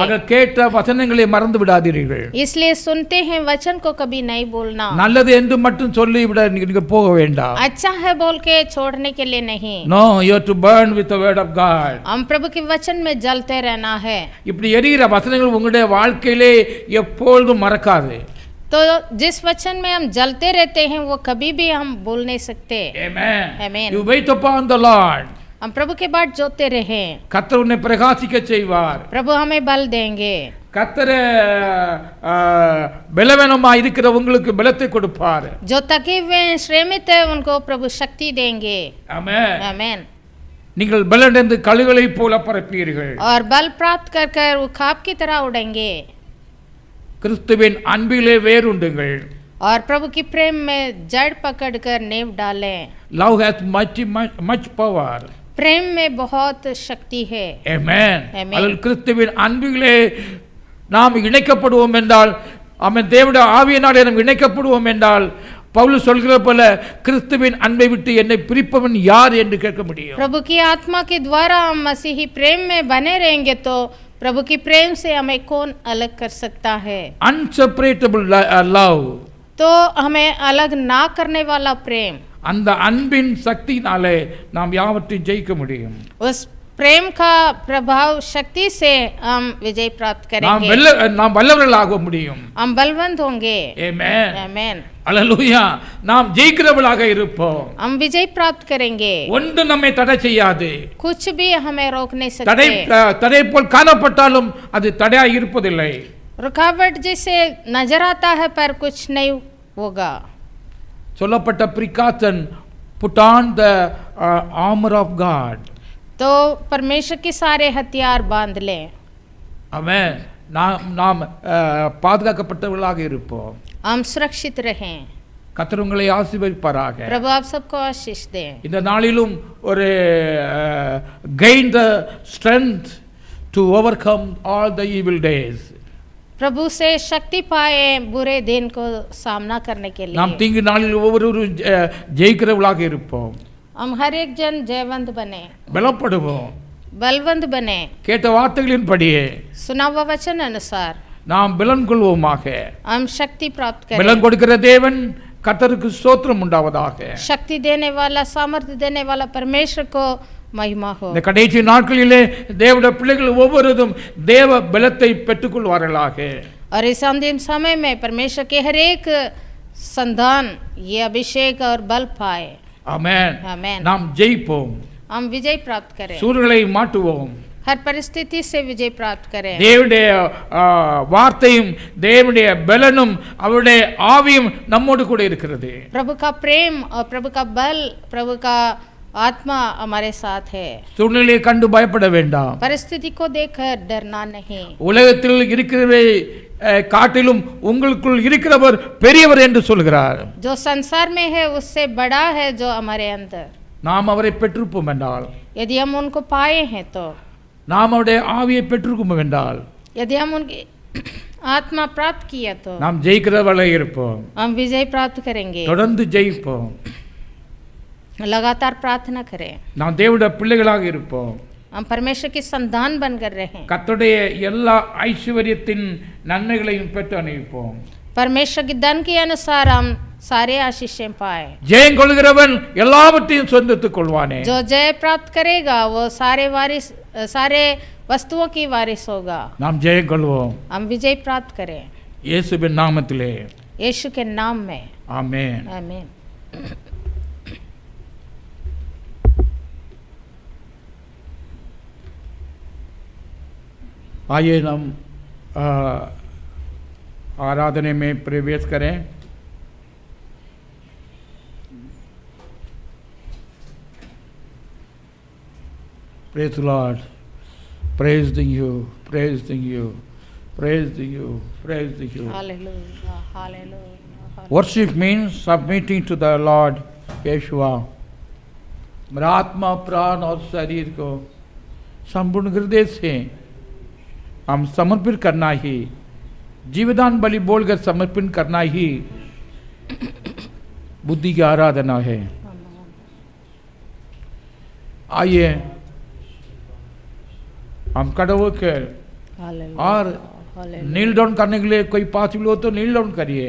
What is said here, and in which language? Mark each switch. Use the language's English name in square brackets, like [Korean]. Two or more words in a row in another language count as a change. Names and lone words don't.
[Tamil] ஆக கேட்ட வசனங்களை மறந்து விடாதீர்கள். [Hindi] इसलिए सुनते हैं वचन को कभी नहीं भूलना। [Tamil] நல்லது என்று மட்டும் சொல்லி விட நீங்க போக வேண்டாம். [Hindi] अच्छा है बोल के छोड़ने के लिए नहीं। [English] No, you have to burn with the word of God. [Hindi] हम प्रभु के वचन में जलते रहना है। [Tamil] இப்படி எரிகிற வசனங்கள் உங்களுடைய வாழ்க்கையிலே எப்பொழுதும் மறக்காது. [Hindi] तो जिस वचन में हम जलते रहते हैं वो कभी भी हम भूल नहीं सकते। [English] Amen. Amen. You wait upon the Lord. [Hindi] हम प्रभु के बाद जोते रहें। [Tamil] கர்த்தர் உன்னை பிரகாசிக்க செய்வார். [Hindi] प्रभु हमें बल देंगे। [Tamil] கர்த்தர் பலவீனமா இருக்கிற உங்களுக்கு பலத்தை கொடுப்பார். [Hindi] जो थके हुए हैं, श्रमित है, उनको प्रभु शक्ति देंगे। [Tamil] ஆமென். [Hindi] आमेन। [Tamil] நீங்கள் பலனடைந்து கழுகுகளைப் போல பறப்பீர்கள். [Hindi] और बल प्राप्त कर कर उखाब की तरह उड़ेंगे। [Tamil] கிறிஸ்துவின் அன்பிலே வேருண்டுங்கள். [Hindi] और प्रभु की प्रेम में जड़ पकड़कर नींव डालें। [English] Love has much power. [Hindi] प्रेम में बहुत शक्ति है। [English] Amen. Amen. [Tamil] அதில் கிறிஸ்துவின் அன்பிலே நாம் இணைக்கப்படுவோம் என்றால், ஆமென், தேவனுடைய ஆவியினாலே நாம் இணைக்கப்படுவோம் என்றால் பவுல் சொல்கிற போல கிறிஸ்துவின் அன்பை விட்டு என்னை பிரிப்பவன் யார் என்று கேட்க முடியும். [Hindi] प्रभु की आत्मा के द्वारा हम मसीही प्रेम में बने रहेंगे तो प्रभु की प्रेम से हमें कौन अलग कर सकता है। [English] Unseparable love. [Hindi] तो हमें अलग ना करने वाला प्रेम, [Tamil] அந்த அன்பின் சக்தியினாலே நாம் யாவற்றையும் ஜெயிக்க முடியும். [Hindi] उस प्रेम का प्रभाव शक्ति से हम विजय प्राप्त करेंगे। [Tamil] நாம் வல்லவர்களாக முடியும். [Hindi] हम बलवंत होंगे। [English] Amen. [Hindi] आमेन। [Tamil] அல்லேலூயா. நாம் ஜெயிக்கிறவர்களாக இருப்போம். [Hindi] हम विजय प्राप्त करेंगे। [Tamil] ஒன்று நம்மை தடை செய்யாது. [Hindi] कुछ भी हमें रोक नहीं [Tamil] தடை [Hindi] सकते। [Tamil] தடை போல் காணப்பட்டாலும் அது தடையாக இருப்பதில்லை. [Hindi] रुकावट जैसे नजर आता है पर कुछ नहीं होगा। [Tamil] சொல்லப்பட்ட பிரிகாஷன் [English] put on the armor of God. [Hindi] तो परमेश्वर के सारे हथियार बांध लें. [English] Amen. [Tamil] நாம் பாதுகாக்கப்பட்டவர்களாக இருப்போம். [Hindi] हम सुरक्षित रहें. [Tamil] கர்த்தர் உங்களை ஆசீர்வதிப்பாராக. [Hindi] प्रभु आप सबको आशीष दें. [Tamil] இந்த நாளிலும் ஒரு [English] gain the strength to overcome all the evil days. [Hindi] प्रभु से शक्ति पाए बुरे दिन को सामना करने के लिए. [Tamil] நாம் தீங்கு நாளில் ஒவ்வொருவரும் ஜெயிக்கிறவர்களாக இருப்போம். [Hindi] हम हर एक जन जयवंत बने. [Tamil] பலப்படுவோம். [Hindi] बलवंत बने. [Tamil] கேட்ட வார்த்தைகளின்படியே [Hindi] सुना हुआ वचन अनुसार [Tamil] நாம் பலன் கொள்வோமாக. [Hindi] हम शक्ति प्राप्त करें. [Tamil] பலன் கொடுக்கிற தேவன் கர்த்தருக்கு ஸ்தோத்திரம் உண்டாவதாக. [Hindi] शक्ति देने वाला सामर्थ्य देने वाला परमेश्वर को महिमा हो. [Tamil] இந்த கடைசி நாட்களிலே தேவனுடைய பிள்ளைகள் ஒவ்வொருவரும் தேவ பலத்தை பெற்றுக்கொள்வார்களாக. [Hindi] और इस अंतिम समय में परमेश्वर के हर एक संतान ये अभिषेक और बल पाए. [Tamil] ஆமென். [Hindi] आमेन. [Tamil] நாம் ஜெயிப்போம். [Hindi] हम विजय प्राप्त करें. [Tamil] சூழ்நிலை மாற்றுவோம். [Hindi] हर परिस्थिति से विजय प्राप्त करें. [Tamil] தேவனுடைய வார்த்தையும் தேவனுடைய பலனும் அவருடைய ஆவியும் நம்மோடு கூட இருக்கிறது. [Hindi] प्रभु का प्रेम और प्रभु का बल प्रभु का आत्मा हमारे साथ है. [Tamil] சூழ்நிலையை கண்டு பயப்பட வேண்டாம். [Hindi] परिस्थिति को देखकर डरना नहीं. [Tamil] உலகத்தில் இருக்கிறவை காட்டிலும் உங்களுக்குள் இருக்கிறவர் பெரியவர் என்று சொல்கிறார். [Hindi] जो संसार में है उससे बड़ा है जो हमारे अंदर. [Tamil] நாம் அவரை பெற்றிருப்போம் என்றால், [Hindi] यदि हम उनको पाए हैं तो, [Tamil] நாம் அவருடைய ஆவியை பெற்றிருப்போம் என்றால், [Hindi] यदि हम उनकी आत्मा प्राप्त किया तो [Tamil] நாம் ஜெயிக்கிறவர்களாக இருப்போம். [Hindi] हम विजय प्राप्त करेंगे. [Tamil] தொடர்ந்து ஜெயிப்போம். [Hindi] लगातार प्रार्थना करें. [Tamil] நாம் தேவனுடைய பிள்ளைகளாக இருப்போம். [Hindi] हम परमेश्वर की संतान बनकर रहें. [Tamil] கர்த்தருடைய எல்லா ஐஸ்வர்யத்தின் நன்மைகளையும் பெற்று அனுபவிப்போம். [Hindi] परमेश्वर के धन के अनुसार हम सारे आशीषें पाए. [Tamil] ஜெயம் கொள்கிறவன் எல்லாவற்றையும் சொந்தத்துக் கொள்வானே. [Hindi] जो जय प्राप्त करेगा वो सारे वस्तुओं की वारिस होगा. [Tamil] நாம் ஜெயம் கொள்வோம். [Hindi] हम विजय प्राप्त करें. [Tamil] இயேசுவின் நாமத்திலே. [Hindi] यीशु के नाम में. [Tamil] ஆமென். [Hindi] आमीन. आइए हम आराधना में प्रवेश करें. [English] Praise the Lord. Praising you, praising you, praising you, praising you. Hallelujah. Hallelujah. Worship means submitting to the Lord Yeshua. [Hindi] मेरा आत्मा प्राण और शरीर को संपूर्ण हृदय से हम समर्पित करना ही, जीवदान बलि बोलकर समर्पण करना ही बुद्धि की आराधना है. आइए हम खड़े होकर और [English] kneel down [Hindi] करने के लिए कोई पॉसिबल हो तो [English] kneel down [Hindi] करिए.